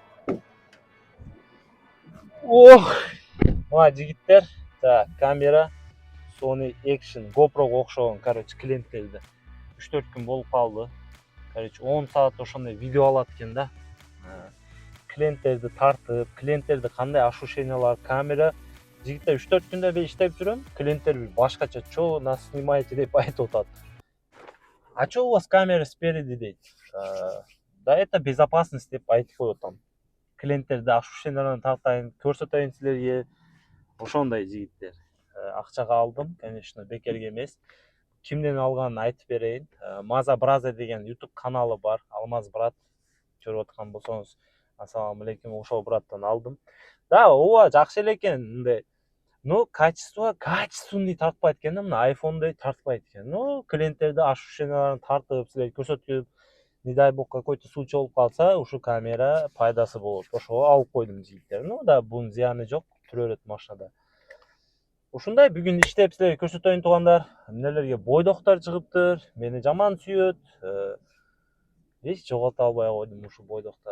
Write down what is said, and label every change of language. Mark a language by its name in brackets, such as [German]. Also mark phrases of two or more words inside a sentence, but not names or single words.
[Kyrgyz] Мына жигиттер, камера Sony Action GoPro'га окшогон, клиенттерди. 3-4 күн болуп калды. 10 саат ошондой видео алат экен да. Клиенттерди тартып, клиенттерди кандай ощущениялар, камера жигиттер 3-4 күндө бе иштеп жүрөм. Клиенттер башкача, [Russian] "Чё нас снимаете?" [Kyrgyz] деп айтып атат. [Russian] "А чё у вас камера спереди?" [Kyrgyz] дейт. [Russian] "Да это безопасность" [Kyrgyz] деп айтып коюп атам. Клиенттерди ощущенияларын тартайын, көрсөтөйүн силерге. Ошондой жигиттер. Акчага алдым, конечно, бекерге эмес. Кимден алганын айтып берейин. Маза Бразер деген YouTube каналы бар. Алмаз брат көрүп аткан болсоңуз, [Arabic] السلام عليكم, [Kyrgyz] ошол браттан алдым. Да, ооба жакшы эле экен, мындай. Но качественный тартпайт экен да, мына iPhone'дай тартпайт экен. Но клиенттерди ощущенияларын тартып, силерге көрсөтүп, [Russian] не дай бог какой-то случай [Kyrgyz] болуп калса, ушу камера пайдасы болот. Ошого алып койдум жигиттер. [Russian] Ну да, [Kyrgyz] бунун зыяны жок, тура берет машинада. Ушундай бүгүн иштеп силерге көрсөтөйүн туугандар. Эмнелерге бойдоктор чыгыптыр, мени жаман сүйөт. Эч жоголто албай койдум ушу бойдокторду.